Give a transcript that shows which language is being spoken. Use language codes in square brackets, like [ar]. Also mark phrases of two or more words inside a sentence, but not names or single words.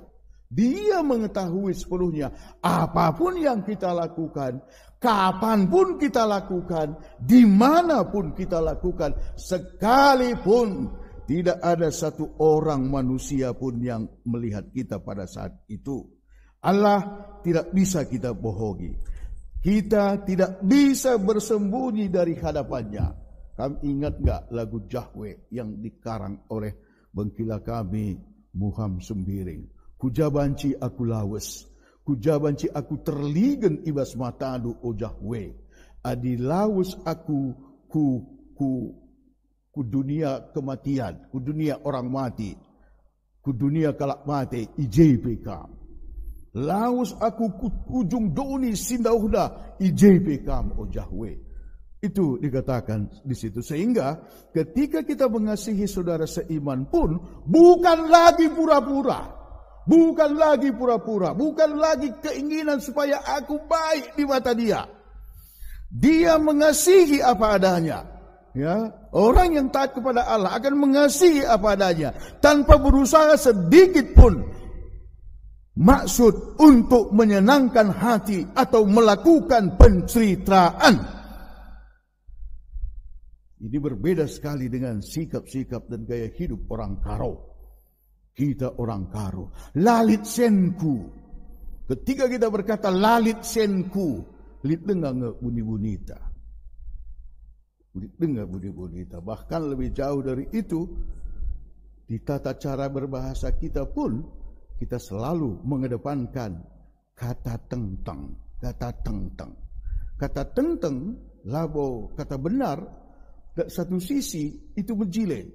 [id] Dia mengetahui sepenuhnya apapun yang kita lakukan, kapanpun kita lakukan, dimanapun kita lakukan, sekalipun tidak ada satu orang manusia pun yang melihat kita pada saat itu. Allah tidak bisa kita bohongi. Kita tidak bisa bersembunyi dari hadapannya. Kamu ingat gak lagu Jahwe yang dikarang oleh bengkila kami Muham Sembiring? [btx] Kujabanci aku lawes, kujabanci aku terligen ibas matadu o Jahwe. Adi lawes aku ku dunia kematian, ku dunia orang mati, ku dunia kalak mati, IJPK. Laus aku ku ujung doni sindauhda, IJPK o Jahwe. [id] Itu dikatakan di situ. Sehingga ketika kita mengasihi saudara seiman pun, bukan lagi pura-pura. Bukan lagi pura-pura. Bukan lagi keinginan supaya aku baik di mata dia. Dia mengasihi apa adanya. Ya, orang yang taat kepada Allah akan mengasihi apa adanya tanpa berusaha sedikit pun maksud untuk menyenangkan hati atau melakukan pencitraan. Ini berbeda sekali dengan sikap-sikap dan gaya hidup orang Karo. Kita orang Karo, [btx] lalit senku. [id] Ketika kita berkata [btx] lalit senku, [id] lit dengar bunyi-bunita. Dengar bunyi-bunita. Bahkan lebih jauh dari itu, di tata cara berbahasa kita pun, kita selalu mengedepankan kata tentang. Kata tentang. Kata tentang, labo, kata benar, satu sisi itu berjilid.